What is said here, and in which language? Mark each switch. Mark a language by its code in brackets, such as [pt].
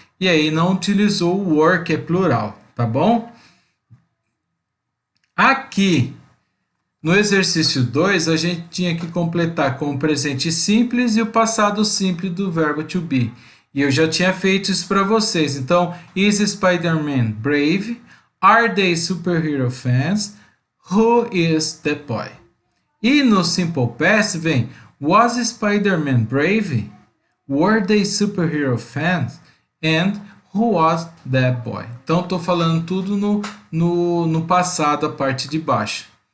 [pt] E aí não utilizou o were, que é plural, tá bom? Aqui, no exercício 2, a gente tinha que completar com o presente simples e o passado simples do verbo to be. E eu já tinha feito isso para vocês. [en] Então, is Spider-Man brave? Are they superhero fans? Who is the boy? [pt] E no simple past vem [en] was Spider-Man brave? Were they superhero fans? And who was that boy? [pt] Então, estou falando tudo no passado, a parte de baixo.